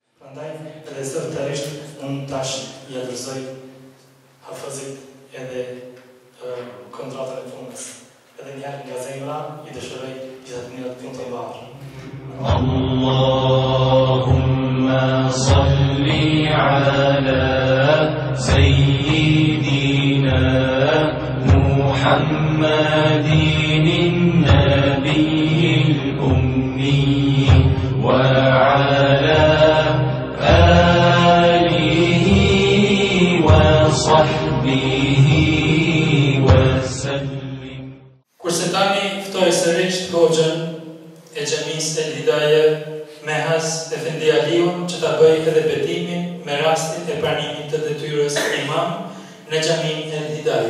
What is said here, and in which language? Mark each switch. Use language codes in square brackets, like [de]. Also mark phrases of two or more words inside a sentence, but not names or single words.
[sq] Prandaj edhe zyrtarisht unë tash i adresoj Hafazit edhe kontratën e punës. Edhe njëherë nga zemra i dëshiroj gjithë mirët punë të mbarë. [ar] اللهم صل على سيدنا محمد النبي الأمي وعلى آله وصحبه وسلم. [sq] Kurse tani ftoj sërish hoxhën e xhamisë El Hidaye Mehas Efendi Aliun që ta bëj edhe betimin me rastin e pranimit të detyrës imam në xhamin El Hidaye.